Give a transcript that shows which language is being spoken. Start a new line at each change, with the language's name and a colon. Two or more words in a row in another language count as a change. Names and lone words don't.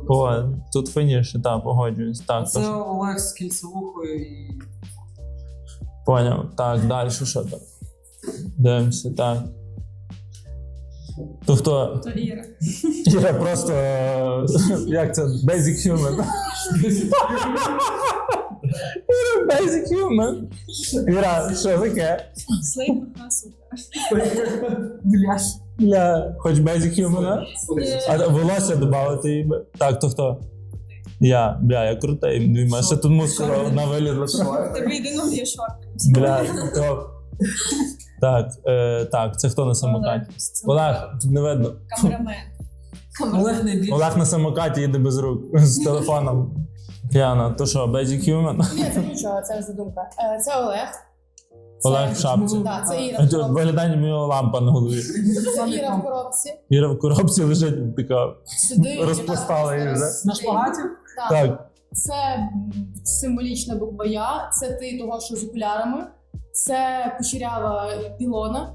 Ukrainian: О, тут файніше, так, погоджуюсь. Так, Це то, Олег з кільцевухою і... поняв. Так, далі що там? Дивимося, так. То хто? То Іра. Іра просто, як це,
English: basic human. Іра, basic human.
Ukrainian: Іра, що таке? Слейд супер. Бляш. Бля, хоч
English: basic human,
Ukrainian: а? А волосся додати їй би. Так, то хто? Я, бля, я крутий. Думаю, ще тут мускула одна вилізла. Тебе єдиного є шорти. Бля, то... Так, так, це хто на самокаті? Олег, тут не видно. Камерамен. Олег найбільше. Олег на самокаті їде без рук, з телефоном. Яна, то що,
English: basic human?
Ukrainian: Ні, це нічого, це задумка. Це Олег. Олег в шапці. Так, це Іра. А тут виглядає ніби лампа на голові. Це Іра в коробці. Іра в коробці лежить така, Сюди. розпластала її вже. На шпагаті? Так, Це символічна буква Я, це ти того, що з окулярами, це кучерява пілона.